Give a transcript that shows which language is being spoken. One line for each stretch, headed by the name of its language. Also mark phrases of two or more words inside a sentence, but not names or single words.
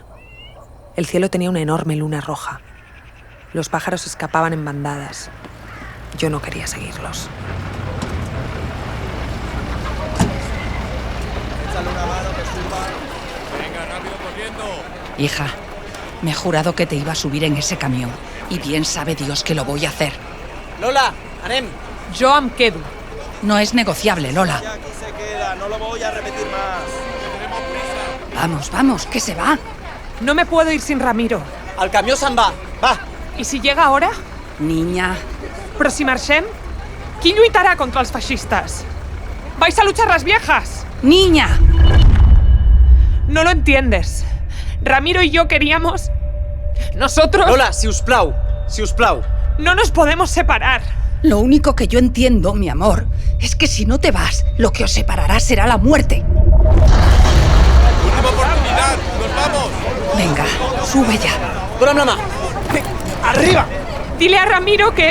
Spanish: El cielo tenía una enorme luna roja. Los pájaros escapaban en bandadas. Yo no quería seguirlos. Hija, me he jurado que te iba a subir en ese camión. Y bien sabe Dios que lo voy a hacer.
Catalan: Lola, anem. Jo em quedo.
Spanish: No es negociable, Lola. Aquí se queda, no lo voy a repetir más. Vamos, vamos, que se va. No me puedo ir sin Ramiro.
Catalan: El camió se'n va. Va.
Spanish: ¿Y si llega ahora? Niña.
Catalan: Però si marxem, qui lluitarà contra els feixistes?
Spanish: ¿Vais a luchar las viejas? ¡Niña! No lo entiendes. Ramiro y yo queríamos... Nosotros...
Catalan: Lola, si us plau. Si us plau.
Spanish: No nos podemos separar. Lo único que yo entiendo, mi amor, es que si no te vas, lo que os separará será la muerte. ¡Última oportunidad! ¡Nos vamos! Venga, sube ya.
Catalan: Dona'm la mà. Arriba.
Spanish: Dile a Ramiro que...